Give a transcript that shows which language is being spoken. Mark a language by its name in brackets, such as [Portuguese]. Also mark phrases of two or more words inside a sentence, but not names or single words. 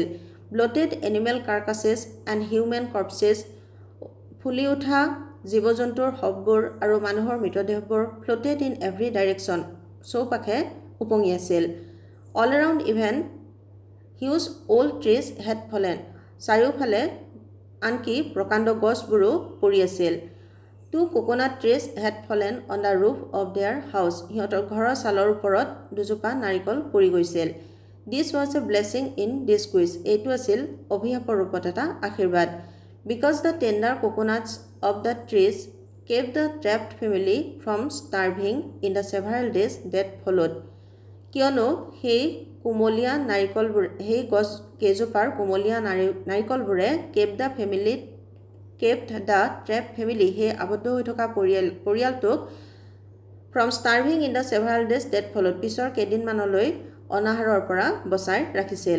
[English] bloated animal carcasses and human corpses, [Assamese] ফুলি উঠা জীৱ জন্তুৰ শৱবোৰ আৰু মানুহৰ মৃতদেহবোৰ [English] floated in every direction, [Assamese] চৌপাশে উপঙি আছিল। [English] all around even huge old trees had fallen, [Assamese] চাৰিওফালে আনকি প্ৰকাণ্ড গছবোৰো পৰি আছিল। [English] 2 coconut trees had fallen on the roof of their house, [Assamese] সিহঁতৰ ঘৰৰ ছালৰ ওপৰত 2জোপা নাৰিকল পৰি গৈছিল। [English] This was a blessing in disguise, [Assamese] এইটো আছিল অভিশাপৰ ৰূপত এটা আশীৰ্বাদ। [English] Because the tender coconuts of the trees kept the trapped family from starving in the several days that followed, [Assamese] কিয়নো সেই গছ কেইজোপাৰ কোমলীয়া নাৰিকলবোৰে [English] kept the trap family, [Assamese] সেই আবদ্ধ হৈ থকা পৰিয়ালটোক [English] from starving in the several days that followed, [Assamese] পিছৰ কেইদিনমানলৈ অনাহাৰৰ পৰা বচাই ৰাখিছিল।